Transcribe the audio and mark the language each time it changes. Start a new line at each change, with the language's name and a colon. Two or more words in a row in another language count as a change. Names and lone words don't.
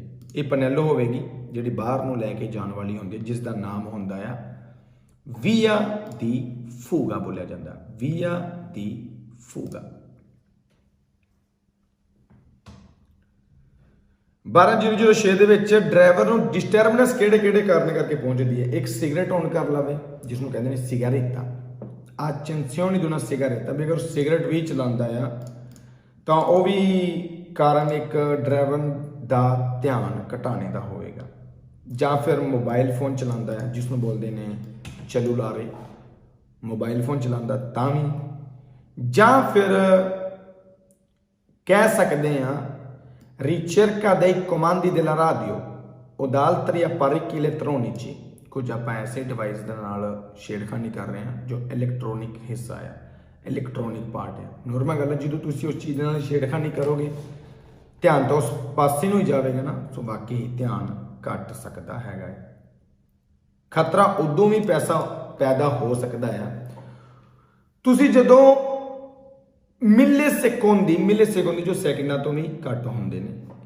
Punjabi: ਇਹ ਪਨੈਲੋ ਹੋਵੇਗੀ ਜਿਹੜੀ ਬਾਹਰ ਨੂੰ ਲੈ ਕੇ ਜਾਣ ਵਾਲੀ ਹੁੰਦੀ ਹੈ, ਜਿਸ ਦਾ ਨਾਮ ਹੁੰਦਾ ਆ
Italian: via di fuga
Punjabi: ਬੋਲਿਆ ਜਾਂਦਾ,
Italian: via di fuga.
Punjabi: 12006 ਦੇ ਵਿੱਚ ਡਰਾਈਵਰ ਨੂੰ ਡਿਸਟਰਬੈਂਸ ਕਿਹੜੇ ਕਾਰਨ ਕਰਕੇ ਪਹੁੰਚਦੀ ਹੈ। ਇੱਕ ਸਿਗਰਟ ਔਨ ਕਰ ਲਵੇ, ਜਿਸ ਨੂੰ ਕਹਿੰਦੇ ਨੇ ਸਿਗਾਰੇਟਾ,
Italian: attenzione di una sigaretta,
Punjabi: ਵੀ ਅਗਰ ਸਿਗਰਟ ਵੀ ਚਲਾਉਂਦਾ ਆ ਤਾਂ ਉਹ ਵੀ ਕਾਰਨ ਇੱਕ ਡਰਾਈਵਰ ਦਾ ਧਿਆਨ ਘਟਾਣੇ ਦਾ ਹੋਵੇਗਾ। ਜਾਂ ਫਿਰ
English: mobile phone
Punjabi: ਚਲਾਉਂਦਾ ਹੈ, ਜਿਸ ਨੂੰ ਬੋਲਦੇ ਨੇ ਸੈਲੂਲਾਰੇ,
English: mobile phone
Punjabi: ਚਲਾਉਂਦਾ ਤਾਂ ਵੀ, ਜਾਂ ਫਿਰ ਕਹਿ ਸਕਦੇ ਹਾਂ
Italian: ricerca dei comandi della radio o da altri apparecchi elettronici,
Punjabi: ਕੁਝ ਆਪਾਂ ਐਸੇ ਡਿਵਾਈਸ ਦੇ ਨਾਲ ਛੇੜਖਾਨੀ ਕਰ ਰਹੇ ਹਾਂ ਜੋ ਇਲੈਕਟ੍ਰੋਨਿਕ ਹਿੱਸਾ ਆ,
English: electronic part
Punjabi: ਹੈ। ਨੋਰਮਲ ਗੱਲ ਹੈ, ਜਦੋਂ ਤੁਸੀਂ ਉਸ ਚੀਜ਼ ਦੇ ਨਾਲ ਛੇੜਖਾਨੀ ਕਰੋਗੇ ਧਿਆਨ ਤਾਂ ਉਸ ਪਾਸੇ ਨੂੰ ਹੀ ਜਾਵੇਗਾ ਨਾ, ਸੋ ਬਾਕੀ ਧਿਆਨ ਘਟ ਸਕਦਾ ਹੈਗਾ। ਖਤਰਾ ਉਦੋਂ ਵੀ ਪੈਦਾ ਹੋ ਸਕਦਾ ਆ ਤੁਸੀਂ ਜਦੋਂ ਮਿਲੇ ਸੈਕਿੰਡ ਜੋ ਸੈਕਿੰਡਾਂ ਤੋਂ ਵੀ ਘੱਟ ਹੁੰਦੇ ਨੇ।